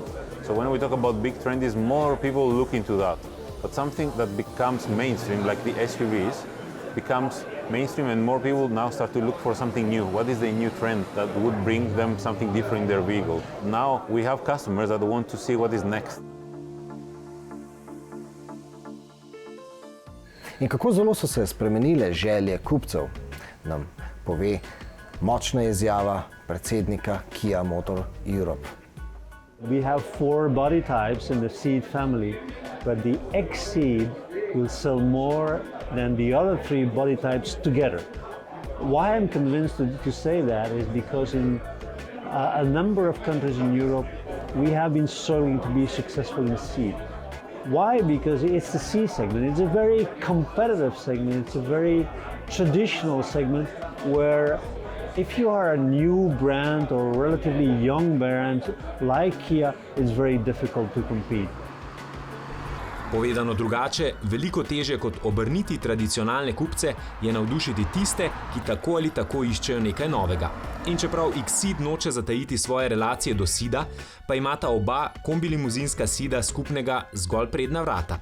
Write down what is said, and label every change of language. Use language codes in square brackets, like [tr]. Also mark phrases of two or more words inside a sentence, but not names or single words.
[en] So when we talk about big trend, is more people look into that. But something that becomes mainstream, like the SUVs, becomes mainstream and more people now start to look for something new. What is the new trend that would bring them something different in their vehicle? Now we have customers that want to see what is next. [sl] In kako zelo so se spremenile želje kupcev, nam pove močna izjava predsednika Kia Motor Europe. [en] We have 4 body types in the Ceed family, but the Exceed will sell more than the other 3 body types together. Why I'm convinced to say that is because in a number of countries in Europe, we have been struggling to be successful in Ceed. Why? Because it's the C segment. It's a very competitive segment. It's a very traditional segment where if you are a new brand or a relatively young brand like Kia, it's very difficult to compete. [sl] Povedano drugače, veliko težje kot obrniti tradicionalne kupce je navdušiti tiste, ki tako ali tako iščejo nekaj novega. In čeprav Exceed noče zatajiti svoje relacije do Ceeda, pa imata oba kombilimuzinska Ceeda skupnega zgolj prednja vrata.